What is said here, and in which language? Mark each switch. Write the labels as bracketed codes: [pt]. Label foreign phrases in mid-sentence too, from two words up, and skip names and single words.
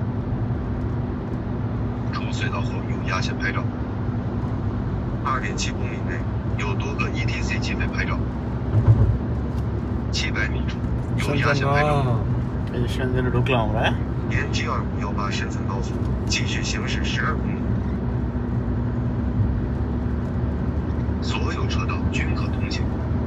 [zh] 出隧道后有压线拍照。2.7公里内有多个 ETC 起飞拍照。700米处有压线拍照。 [bn] এই যে সেনজেনে ঢুকলাম আমরা। [zh] 沿 G2518深层高速继续行驶12公里。所有车道均可通行。